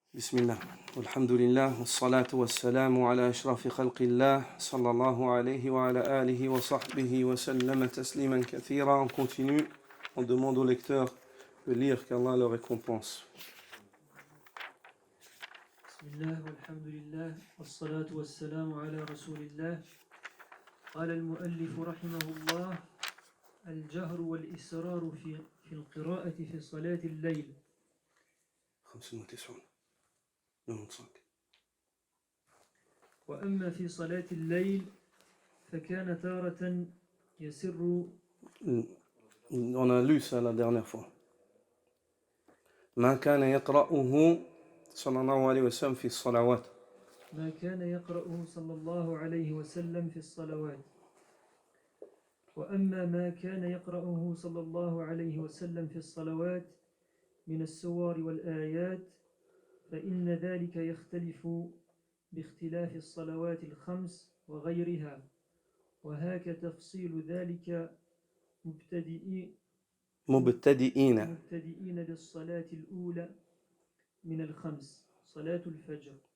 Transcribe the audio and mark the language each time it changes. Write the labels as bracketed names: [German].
[Arabic] بسم الله والحمد لله والصلاة والسلام على أشرف خلق الله صلى الله عليه وعلى آله وصحبه وسلم تسليما كثيرا. [French] On continue, on demande au lecteur de lire qu'Allah le récompense. [Arabic] بسم الله والحمد لله والصلاة والسلام على رسول الله. قال المؤلف رحمه الله: الجهر والإسرار في القراءة في صلاة الليل. 95. وأما في صلاة الليل فكان تارة يسر. [French] On a lu ça la dernière fois. [Arabic] ما كان يقرأه صلى الله عليه وسلم في الصلوات. ما كان يقرأه صلى الله عليه وسلم في الصلوات. وأما ما كان يقرأه صلى الله عليه وسلم في الصلوات من السور والآيات فإن ذلك يختلف باختلاف الصلوات الخمس وغيرها، وهاك تفصيل ذلك مبتدئين بالصلاة الأولى من الخمس صلاة الفجر.